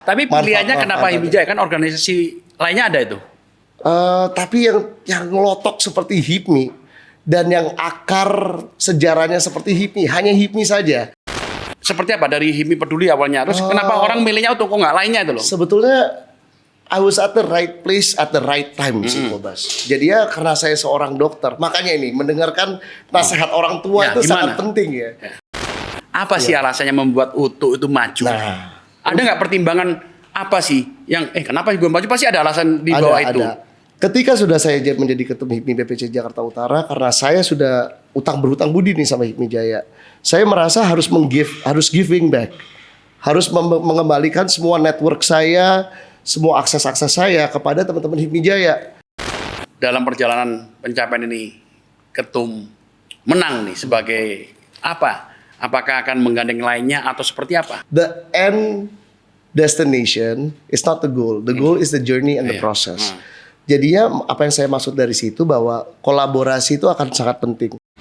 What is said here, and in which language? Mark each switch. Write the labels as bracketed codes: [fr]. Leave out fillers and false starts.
[id] Tapi pilihannya kenapa HIPMI Jaya? Kan organisasi lainnya ada itu. Tapi yang ngelotok seperti HIPMI dan yang akar sejarahnya seperti HIPMI, hanya HIPMI saja. Seperti apa dari HIPMI Peduli awalnya? Terus kenapa orang milihnya untuk kok nggak lainnya itu loh? [en] Sebetulnya I was at the right place at the right time sih Kobas. [id] Jadi ya karena saya seorang dokter, makanya ini mendengarkan nasihat orang tua itu sangat penting ya. Apa sih alasannya membuat UTU itu maju? Nah, ada nggak pertimbangan apa sih yang kenapa gue maju? Pasti ada alasan di bawah itu. Ada. Ketika sudah saya menjadi ketum HIPMI BPC Jakarta Utara, karena saya sudah berhutang budi nih sama HIPMI Jaya, saya merasa harus giving back, harus mengembalikan semua network saya, semua akses-akses saya kepada teman-teman HIPMI Jaya. Dalam perjalanan pencapaian ini, ketum menang nih sebagai apa? Apakah akan menggandeng lainnya atau seperti apa? [en] The end destination is not the goal. The goal is the journey and the process. [id] Jadinya apa yang saya maksud dari situ bahwa kolaborasi itu akan sangat penting.